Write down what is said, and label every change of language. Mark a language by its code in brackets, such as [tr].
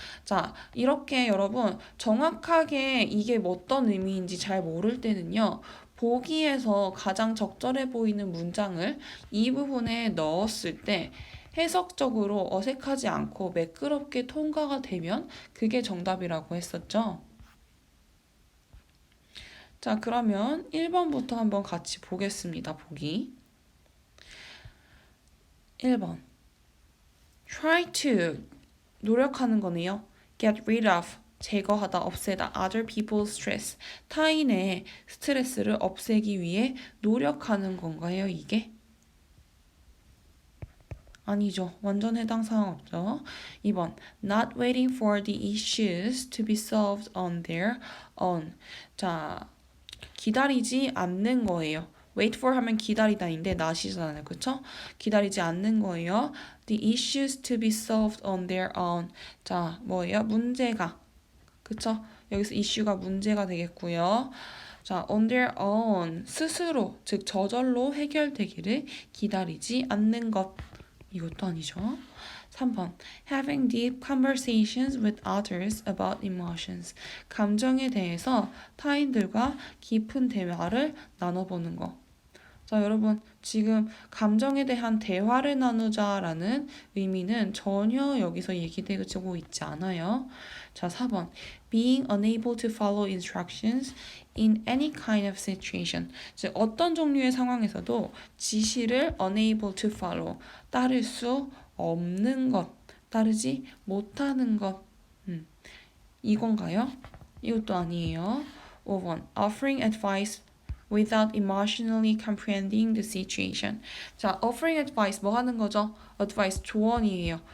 [ko] 자, 이렇게 여러분 정확하게 이게 어떤 의미인지 잘 모를 때는요, 보기에서 가장 적절해 보이는 문장을 이 부분에 넣었을 때 해석적으로 어색하지 않고 매끄럽게 통과가 되면 그게 정답이라고 했었죠. 자, 그러면 1번부터 한번 같이 보겠습니다. 보기. 1번. [en] Try to [ko] 노력하는 거네요. [en] Get rid of [ko] 제거하다, 없애다. [en] Other people's stress [ko] 타인의 스트레스를 없애기 위해 노력하는 건가요, 이게? 아니죠. 완전 해당 사항 없죠. 2번. [en] Not waiting for the issues to be solved on their own. [ko] 자, 기다리지 않는 거예요. [en] wait for [ko] 하면 기다리다인데 not이잖아요. 그쵸? 기다리지 않는 거예요. [en] The issues to be solved on their own. [ko] 자, 뭐예요? 문제가. 그쵸? 여기서 issue가 문제가 되겠고요. [en] 자, on their own. [ko] 스스로, 즉 저절로 해결되기를 기다리지 않는 것. 이것도 아니죠. 3번. [en] Having deep conversations with others about emotions. [ko] 감정에 대해서 타인들과 깊은 대화를 나눠보는 거. 자, 여러분, 지금 감정에 대한 대화를 나누자라는 의미는 전혀 여기서 얘기되고 있지 않아요. 자, 4번. [en] Being unable to follow instructions in any kind of situation. [ko] 즉, 어떤 종류의 상황에서도 지시를 [en] unable to follow, [ko] 따를 수 없는 것, 따르지 못하는 것. 이건가요? 이것도 아니에요. 5번. [en] Offering advice without emotionally comprehending the situation. [ko] 자, [en] offering advice [ko] 뭐 하는 거죠? advice 조언이에요.